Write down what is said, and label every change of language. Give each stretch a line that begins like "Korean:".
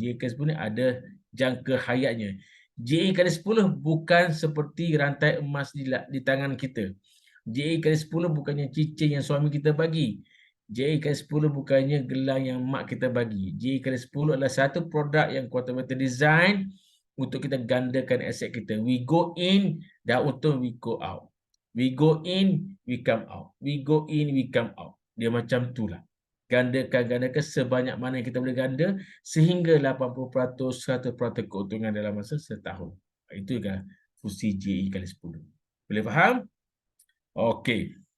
Malay: JA kali 10 ni ada jangka hayatnya. JA kali 10 bukan seperti rantai emas di tangan kita. JA kali 10 bukannya cincin yang suami kita bagi. JA kali 10 bukannya gelang yang mak kita bagi. JA kali 10 adalah satu produk yang Quantum Metal design untuk kita gandakan aset kita.
English: We go in,
Malay: dah untung
English: we go out. We go in, we come out. We go in, we come out.
Malay: Dia macam tu lah. Gandakan sebanyak mana yang kita boleh ganda sehingga 80%, 100% keuntungan dalam masa setahun. Itu kan fungsi JE kali 10. Boleh faham? Okey.